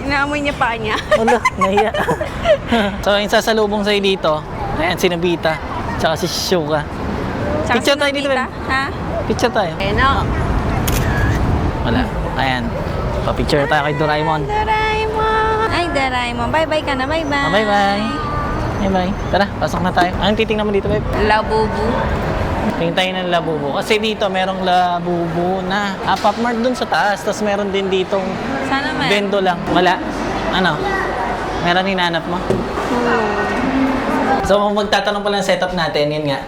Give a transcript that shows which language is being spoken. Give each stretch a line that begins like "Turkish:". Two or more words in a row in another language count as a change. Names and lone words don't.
Filipino: Inaamoy niya pa niya. Wala, nahiya. So, yung sasalubong sa'yo dito, ayan, si Nobita, tsaka si Shuka. Tsaka Picture si tayo dito, Nobita. babe. Ha? Picture tayo. No. Wala. Ayan. Pa-picture tayo kay Doraemon. Doraemon. Ay, Doraemon. Bye-bye ka na. Bye-bye. Bye-bye. Bye-bye. Tara, pasok na tayo. Anong titingnan mo dito, babe? Labubu. Tingin tayo ng Labubu. Kasi dito, merong Labubu na Pop Mart dun sa taas. Tapos meron din ditong Sana man. bendo lang. Wala. Ano? Meron hinanap mo? So, magtatanong pala ng setup natin, yun nga.